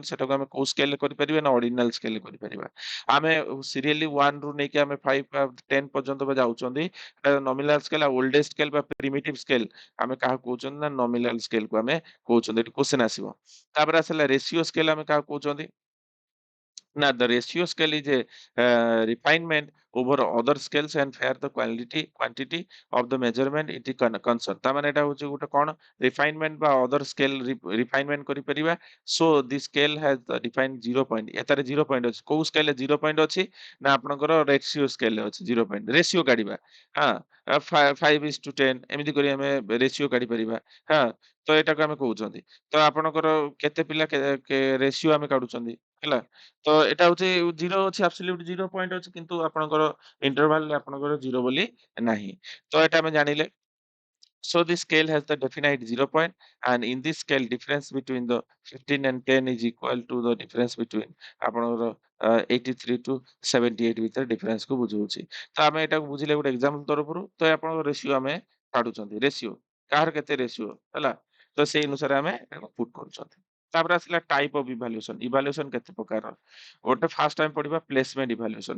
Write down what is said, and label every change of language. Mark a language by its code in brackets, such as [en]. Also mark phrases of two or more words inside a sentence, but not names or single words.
[or] ସେଟାକୁ ଆମେ କୋଉ ସ୍କେଲରେ କରିପାରିବା ନା [en] ordinal scale [or] କରିପାରିବା। ଆମେ ସିରିୟଲି 1 ରୁ ନେଇକି ଆମେ 5 ବା 10 ପର୍ଯ୍ୟନ୍ତ ବା ଯାଉଛନ୍ତି। [en] nominal scale [or] ଆଉ [en] oldest scale [or] ବା [en] primitive scale [or] ଆମେ କାହାକୁ କହୁଛନ୍ତି ନା [en] nominal scale [or] କୁ ଆମେ କହୁଛନ୍ତି। ଏଠି କ୍ୱେଶ୍ଚନ ଆସିବ। ତାପରେ ଆସିଲା [en] ratio scale [or] ଆମେ କାହାକୁ କହୁଛନ୍ତି ନା [en] the ratio scale is a refinement over other scales and fair the quantity of the measurement it is concerned। [or] ତା ମାନେ ଏଟା ହଉଛି ଗୋଟେ କଣ refinement ବା [en] other scale refinement [or] କରିପାରିବା। [en] so this scale has the defined 0 point। [or] ଏଟାରେ 0 point ଅଛି। କୋଉ ସ୍କେଲରେ 0 point ଅଛି ନା ଆପଣଙ୍କର [en] ratio scale [or] ଅଛି 0 point। ରେସିଓ କାଢିବା ହଁ 5:10 ଏମିତି କରି ଆମେ ରେସିଓ କାଢି ପାରିବା ହଁ। ତ ଏଟାକୁ ଆମେ କହୁଛନ୍ତି। ତ ଆପଣଙ୍କର କେତେ ପିଲା ରେସିଓ ଆମେ କାଢୁଛନ୍ତି ହେଲା। ତ ଏଟା ହଉଛି ଜିରୋ ଅଛି [en] absolute zero point [or] ଅଛି କିନ୍ତୁ ଆପଣଙ୍କର ଇଣ୍ଟରଭାଲ ଆପଣଙ୍କର ଜିରୋ ବୋଲି ନାହିଁ। ତ ଏଟା ଆମେ ଜାଣିଲେ। [en] So this scale has the definite 0 point and in this scale difference between the 15 and 10 is equal to the difference between ଆପଣଙ୍କର 83 to 78 [or] ଭିତରେ ଡିଫରେନ୍ସ କୁ ବୁଝଉଛି। ତ ଆମେ ଏଟାକୁ ବୁଝିଲେ ଗୋଟେ ଏକ୍ସାମ୍ପଲ ତରଫରୁ ତ ଆପଣଙ୍କ ରେସିଓ ଆମେ କାଢୁଛନ୍ତି। ରେସିଓ କାହାର କେତେ ରେସିଓ ହେଲା। ତ ସେଇ ଅନୁସାରେ ଆମେ ତାକୁ ପୁଟ୍ କରୁଛନ୍ତି। ତାପରେ ଆସିଲା [en] type of evaluation. [or] ଇଭାଲୁଏସନ କେତେ ପ୍ରକାର? ଗୋଟେ ଫାର୍ଷ୍ଟ ଆମେ ପଢିବା [en] placement evaluation.